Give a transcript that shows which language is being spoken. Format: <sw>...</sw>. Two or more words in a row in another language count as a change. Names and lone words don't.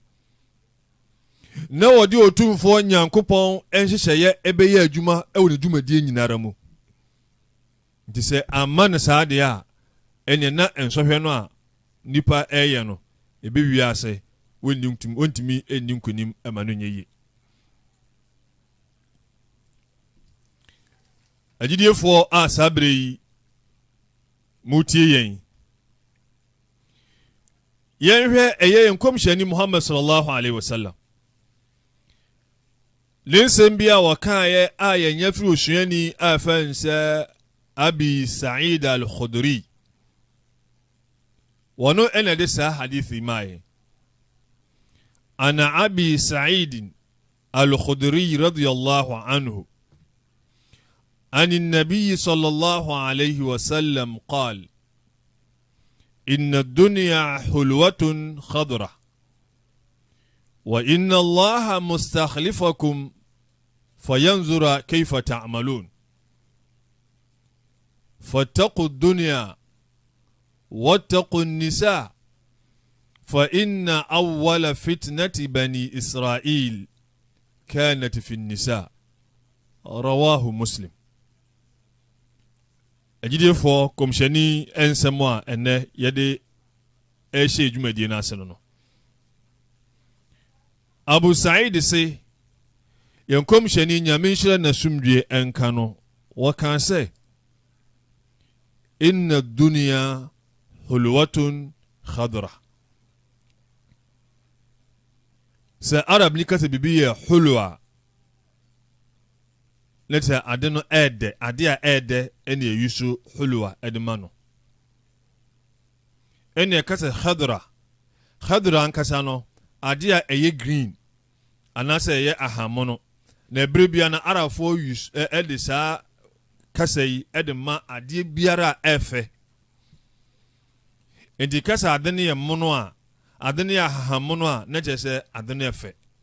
<ak>na wɔde otumfoɔ nyankopɔn ɛnhyehyɛeɛ ɛbɛyɛ adwuma ɛwɔ ne dwumadie nyinara mu nti sɛ amma ne saa deɛ a ɛne na nsɔhwɛ no a nipa ɛyɛ no ɛbɛwie ase wɔntumi ɛnni nkonim ɛma no nyɛ yie agyidiefoɔ a saa berɛ yi mutie yɛn yɛnhwɛ ɛyɛ yɛn kɔmhyɛni Muhammad</ak> <ar>صلى الله عليه وسلم</ar> <ak>linsɛm bi a wɔkaeɛ a yɛnyɛ firi osuani a ɛfɛn sɛ Abi Sa'id al-Khudri wɔno ɛna de saa hadithi maaɛ ana Abi Sa'id al-Khudri</ak> <ar>رضي الله عنه عن النبي صلى الله عليه وسلم قال إن الدنيا حلوة خضرة وإن الله مستخلفكم فينظر كيف تعملون فاتقوا الدنيا واتقوا النساء فإن أول فتنة بني إسرائيل كانت في النساء رواه مسلم</ar> <ak>agyidiefoɔ kɔmhyɛni nsɛm a ɛnɛ yɛde ɛhyɛ dwumadie no ase no Abu Sa'id se yɛn kɔmhyɛni nyame nhyira n'asomdwie ɛnka no wɔka sɛ</ak> <ar>إن الدنيا حلوة خضرة</ar> <ak>sɛ arab ni kasa bibi yɛ hulwa let's ade no ede ade a ede ene yusu hulwa edema no ene kasa khadra ankasa no ade a eye green anasa eye ahamono na ebrebia na arafo use ede saa kasa yi ede ma ade biara efe enti kasa ade ne ye mono a ade ne ahamono a na kyese ade ne efe</ak>